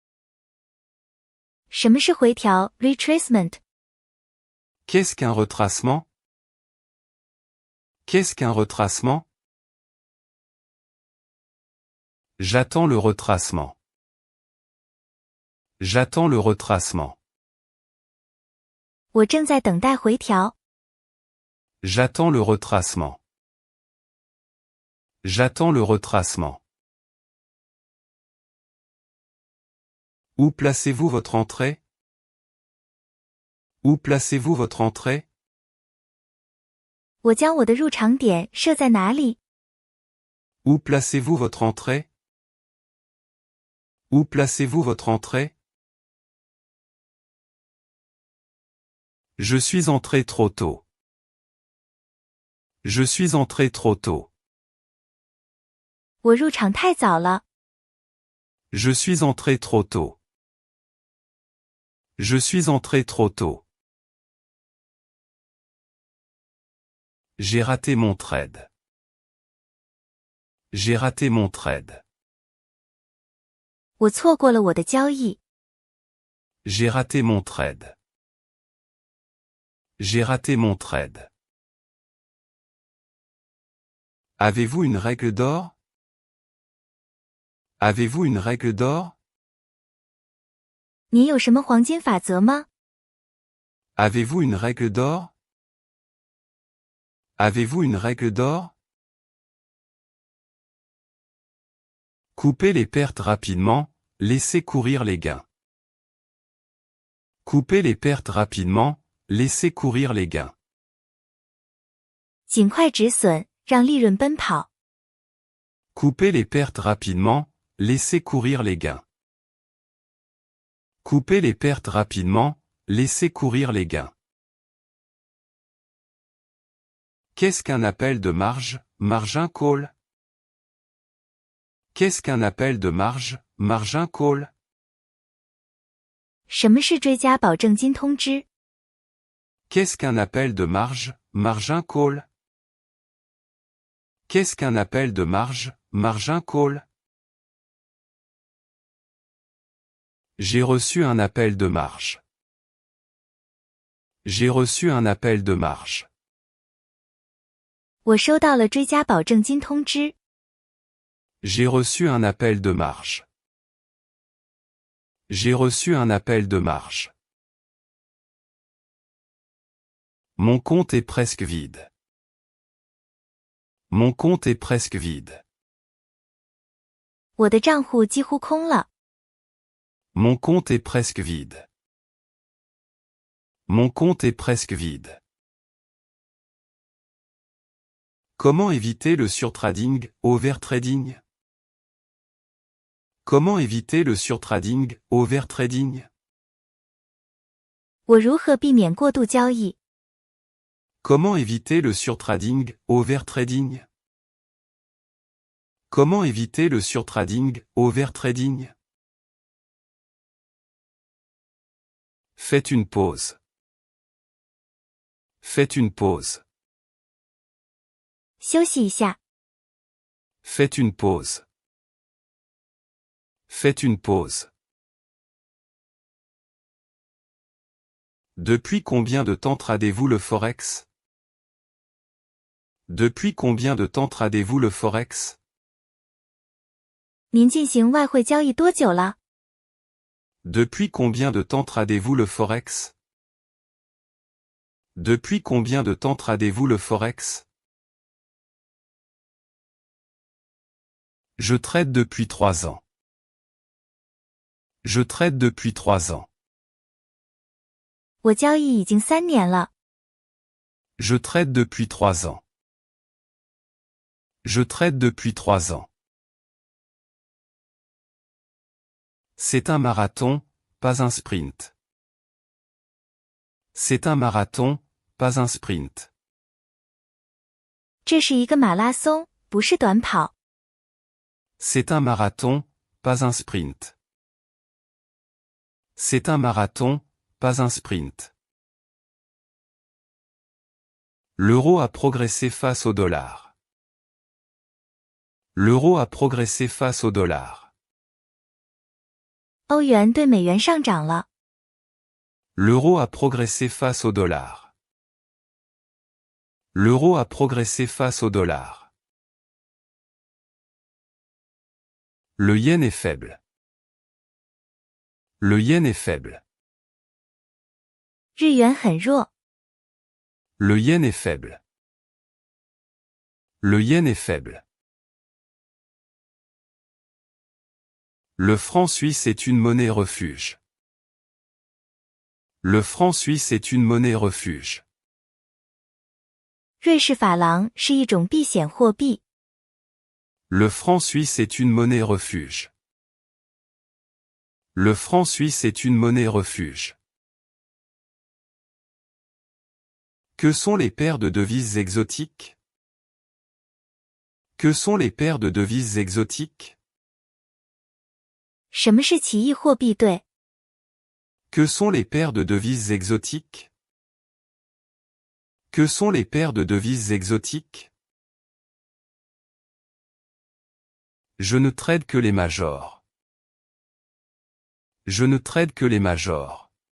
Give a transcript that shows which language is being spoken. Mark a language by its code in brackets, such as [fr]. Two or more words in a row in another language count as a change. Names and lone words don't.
[zh] 什么是回调 retracement？ [fr] Qu'est-ce qu'un retracement? Qu'est-ce qu'un retracement? J'attends le retracement. J'attends le retracement. [zh] 我正在等待回调。 [fr] J'attends le retracement. J'attends le retracement. Où placez-vous votre entrée? Où placez-vous votre entrée? [zh] 我将我的入场点设在哪里？ [fr] Où placez-vous votre entrée? Où placez-vous votre entrée? Je suis entré trop tôt. Je suis entré trop tôt. [zh] 我入场太早了。 [fr] Je suis entré trop tôt. Je suis entré trop tôt. J'ai raté mon trade. J'ai raté mon trade. [zh] 我错过了我的交易。 [fr] J'ai raté mon trade. J'ai raté mon trade. Avez-vous une règle d'or? Avez-vous une règle d'or? [zh] 你有什么黄金法则吗？ [fr] Avez-vous une règle d'or? Avez-vous une règle d'or? Coupez les pertes rapidement, laissez courir les gains. Coupez les pertes rapidement, laissez courir les gains. [zh] 尽快止损，让利润奔跑。 [fr] Coupez les pertes rapidement, laissez courir les gains. Coupez les pertes rapidement, laissez courir les gains. Qu'est-ce qu'un appel de marge, [en] margin call? [fr] Qu'est-ce qu'un appel de marge, [en] margin call? [zh] 什么是追加保证金通知？ [fr] Qu'est-ce qu'un appel de marge, [en] margin call? [fr] Qu'est-ce qu'un appel de marge, [en] margin call? [fr] J'ai reçu un appel de marge. J'ai reçu un appel de marge. [zh] 我收到了追加保证金通知。 [fr] J'ai reçu un appel de marge. J'ai reçu un appel de marge. Mon compte est presque vide. Mon compte est presque vide. [zh] 我的账户几乎空了。 [fr] Mon compte est presque vide. Mon compte est presque vide. Comment éviter le surtrading, overtrading? Comment éviter le surtrading, overtrading? [zh] 我如何避免过度交易？ [fr] Comment éviter le surtrading, overtrading? Comment éviter le surtrading, overtrading? Faites une pause. Faites une pause. [zh] 休息一下。 [fr] Faites une pause. Faites une pause. Depuis combien de temps tradez-vous le forex? Depuis combien de temps tradez-vous le forex? [zh] 您进行外汇交易多久了？ [fr] Depuis combien de temps tradez-vous le forex? Depuis combien de temps tradez-vous le forex? Je trade depuis 3 ans. Je trade depuis 3 ans. [zh] 我交易已经3年了。 [fr] Je trade depuis 3 ans. Je trade depuis 3 ans. C'est un marathon, pas un sprint. C'est un marathon, pas un sprint. [zh] 这是一个马拉松，不是短跑。 [fr] C'est un marathon, pas un sprint. C'est un marathon, pas un sprint. L'euro a progressé face au dollar. L'euro a progressé face au dollar. [zh] 欧元对美元上涨了。 [fr] L'euro a progressé face au dollar. L'euro a progressé face au dollar. Le yen est faible. Le yen est faible. [zh] 日元很弱。 [fr] Le yen est faible. Le yen est faible. Le franc suisse est une monnaie refuge. Le franc suisse est une monnaie refuge. [zh] 瑞士法郎是一种避险货币。 [fr] Le franc suisse est une monnaie refuge. Le franc suisse est une monnaie refuge. Que sont les paires de devises exotiques? Que sont les paires de devises exotiques? [zh] 什么是奇异货币对？ [fr] Que sont les paires de devises exotiques? Que sont les paires de devises exotiques? Je ne trade que les majors. Je ne trade que les majors.